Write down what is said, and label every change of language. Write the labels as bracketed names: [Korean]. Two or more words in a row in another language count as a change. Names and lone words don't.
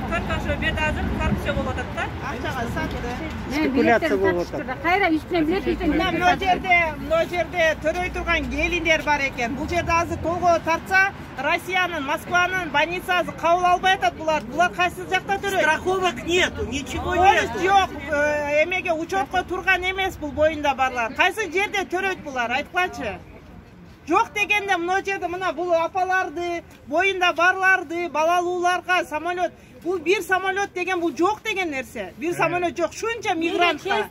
[Kyrgyz] Только ошо жерде азыр коррупция болуп атат да. акчага сатты. Спекуляция болуп атат. Кайра үстүнө билет Мына жерде төрөй турган келиндер бар экен. Бул жерде азыр толгоо тартса, Россиянын, Москванын больницасы кабыл албай атат булар. Булар кайсы жакта төрөйт? [Russian] Страховок нету, ничего нету. [Kyrgyz] Жок, эмеге учетко турган эмес бул боюнда барлар. Кайсы жерде төрөйт булар? Айткылачы. Жок дегенде мына жерде мына бул апаларды, боюнда барларды, балалууларга самолет. Бул бир самолет деген бул жок деген нерсе. Бир самолет жок. Шунча мигрантка.